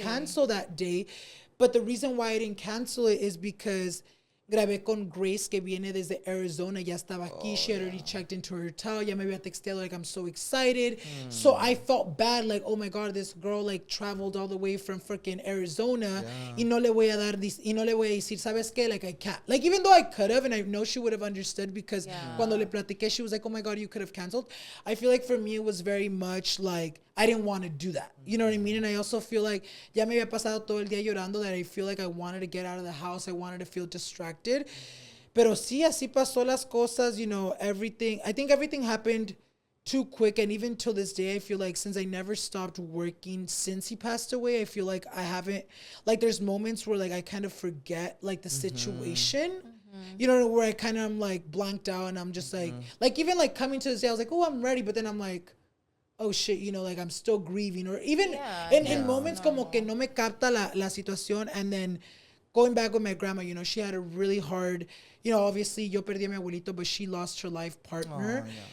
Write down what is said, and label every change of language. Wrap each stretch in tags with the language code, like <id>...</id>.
<en>cancel that day. But the reason why I didn't cancel it is because</en> <es>grabé con Grace, que viene desde Arizona. Ya estaba aquí.</es> <en>She had already checked into her hotel.</en> <es>Ya me había texteado,</es> <en>like, I'm so excited. So I felt bad, like, oh my God, this girl, like, traveled all the way from freaking Arizona.</en> <es>Y no le voy a dar, y no le voy a decir, ¿sabes qué?</es> <en>Like, I can't. Like, even though I could have, and I know she would have understood because</en> <es>cuando le platiqué,</es> <en>she was like, oh my God, you could have canceled. I feel like for me, it was very much like, I didn't want to do that. You know what I mean? And I also feel like</en> <es>ya me había pasado todo el día llorando</es> <en>that I feel like I wanted to get out of the house. I wanted to feel distracted.</en> <es>Pero sí, así pasó las cosas,</es> <en>you know, everything. I think everything happened too quick. And even till this day, I feel like since I never stopped working since he passed away, I feel like I haven't, like there's moments where like I kind of forget like the situation. You know, where I kind of am like blanked out and I'm just like even like coming to this day, I was like, oh, I'm ready. But then I'm like, oh shit, you know, like I'm still grieving. Or even in moments</en> <es>como que no me capta la situación.</es> <en>And then going back with my grandma, you know, she had a really hard, you know, obviously</en> <es>yo perdí a mi abuelito,</es> <en>but she lost her life partner.</en>